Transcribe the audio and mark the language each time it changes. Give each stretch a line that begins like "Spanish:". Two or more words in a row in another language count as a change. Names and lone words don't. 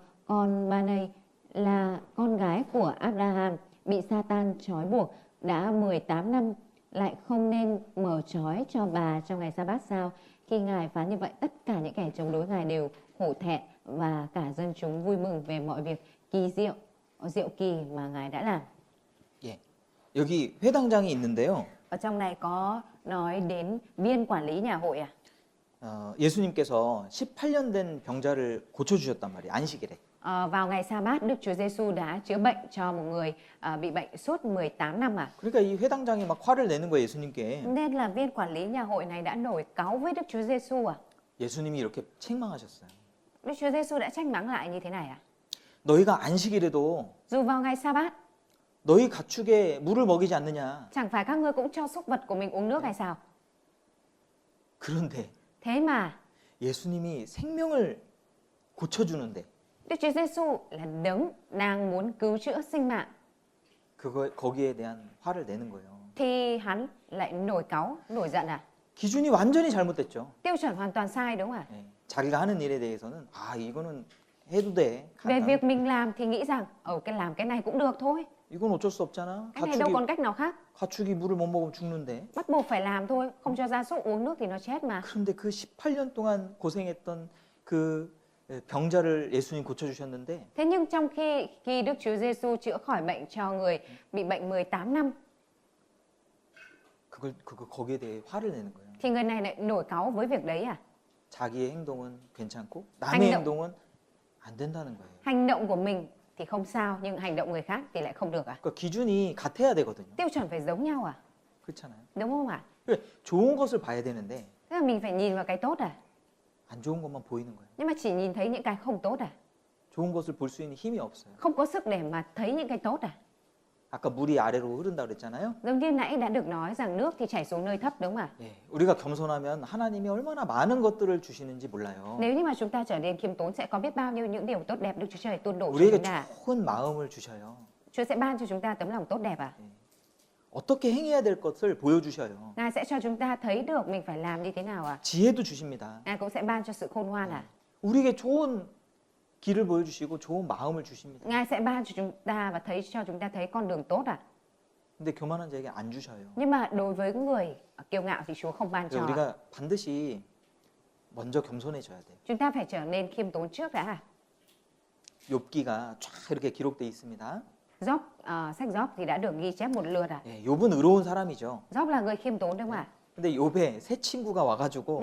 Vietnamese: Còn bà này là con gái của Abraham, bị Satan trói buộc đã 18 năm, lại không nên mở trói cho bà trong ngày sa-bát sao? Khi Ngài phán như vậy, tất cả những kẻ chống đối Ngài đều hổ thẹn và cả dân chúng vui mừng về mọi việc diệu kỳ mà Ngài đã làm.
Korean: 예. 여기 회당장이 있는데요.
Vietnamese: Ở trong này có nói đến viên quản lý nhà hội à?
Korean: 예수님께서 18년 된 병자를 고쳐주셨단 말이에요. 안식일에.
Vietnamese: Vào ngày sa-bát, Đức Chúa Giêsu đã chữa bệnh cho một người bị bệnh suốt 18 năm à?
Korean: 그러니까 이 회당장이 막 화를 내는 거예요, 예수님께.
Vietnamese: Nên là viên quản lý nhà hội này đã nổi cáu với Đức Chúa Giêsu à?
Korean: 예수님이 이렇게 책망하셨어요.
Vietnamese: Đức Chúa Giêsu đã trách mắng lại như thế này à?
Korean: 너희가 안식일에도
Vietnamese: Dù vào ngày sa-bát,
Korean: 너희 가축에 물을 먹이지 않느냐.
Vietnamese: chẳng phải các ngươi cũng cho súc vật của mình uống nước hay sao?
Korean: 그런데
Vietnamese: Thế mà
Korean: 예수님이 생명을 고쳐주는데
Vietnamese: Đức Chúa Giêsu là đấng đang muốn cứu chữa sinh mạng
Korean: 거기에 대한 화를 내는 거예요.
Vietnamese: thì hắn lại nổi cáu, nổi giận à?
Korean: 기준이 완전히 잘못됐죠.
Vietnamese: Tiêu chuẩn hoàn toàn sai đúng không ạ?
Korean: 예, 자기가 하는 일에 대해서는 이거는 해도 돼.
Vietnamese: Về việc mình làm thì nghĩ rằng làm cái này cũng được thôi.
Korean: 이건 어쩔 수 없잖아.
Vietnamese: Cái này đâu còn cách nào khác.
Korean: 가축이 물을 못 먹으면 죽는데.
Vietnamese: Bắt buộc phải làm thôi, không cho gia súc uống nước thì nó chết mà.
Korean: 그런데 그 18년 동안 고생했던 그 병자를 예수님 고쳐 주셨는데
Vietnamese: Thế nhưng trong khi Đức Chúa Giêsu chữa khỏi bệnh cho người bị bệnh 18 năm
Korean: 그거 거기에 대해 화를 내는 거예요.
Vietnamese: thì người này lại nổi cáu với việc đấy à?
Korean: 자기의 행동은 괜찮고 남의
Vietnamese: hành động
Korean: 행동은 안 된다는 거예요.
Vietnamese: hành động của mình thì không sao nhưng hành động người khác thì lại không được à?
Korean: 그러니까 기준이 같아야 되거든요.
Vietnamese: Tiêu chuẩn phải giống nhau à?
Korean: 그렇잖아요.
Vietnamese: Đúng không ạ?
Korean: 그래, 좋은 것을 봐야 되는데
Vietnamese: Tức là mình phải nhìn vào cái tốt à?
Korean: 안 좋은 것만 보이는 거예요.
Vietnamese: Nhưng mà chỉ nhìn thấy những cái không tốt à?
Korean: 좋은 것을 볼 수 있는 힘이 없어요.
Vietnamese: Không có sức để mà thấy những cái tốt à?
Korean: 아까 물이 아래로 흐른다 그랬잖아요.
Vietnamese: Giống như nãy đã được nói rằng nước thì chảy xuống nơi thấp đúng không ạ?
Korean: 예, 우리가 겸손하면 하나님이 얼마나 많은 것들을 주시는지 몰라요.
Vietnamese: Nếu như mà chúng ta trở nên khiêm tốn sẽ có biết bao nhiêu những điều tốt đẹp Đức Chúa Trời tuôn đổ cho
Korean: 우리에게
Vietnamese: chúng ta.
Korean: 좋은 마음을 주셔요.
Vietnamese: Chúa sẽ ban cho chúng ta tấm lòng tốt đẹp à?
Korean: 어떻게 행해야 될 것을 보여주셔요.
Vietnamese: Ngài sẽ cho chúng ta thấy được mình phải làm như thế nào à?
Korean: 지혜도 주십니다.
Vietnamese: Ngài cũng sẽ ban cho sự khôn ngoan à?
Korean: 우리에게 좋은 길을 보여주시고 좋은 마음을 주십니다.
Vietnamese: Ngài sẽ ban cho chúng ta và cho chúng ta thấy con đường tốt à?
Korean: 근데 교만한 자에게 안 주셔요.
Vietnamese: Nhưng mà đối với người kiêu ngạo thì Chúa không ban
Korean: 그래서
Vietnamese: cho.
Korean: 우리가 반드시 먼저 겸손해져야 돼요.
Vietnamese: Chúng ta phải trở nên khiêm tốn trước đã.
Korean: 욥기가 쫙 이렇게 기록돼 있습니다.
Vietnamese: Gióp, sách Gióp thì đã được ghi chép một lượt à?
Korean: 예, 욥은 의로운 사람이죠.
Vietnamese: Gióp là người khiêm tốn đúng không ạ?
Korean: 근데 욥의 새 친구가 와가지고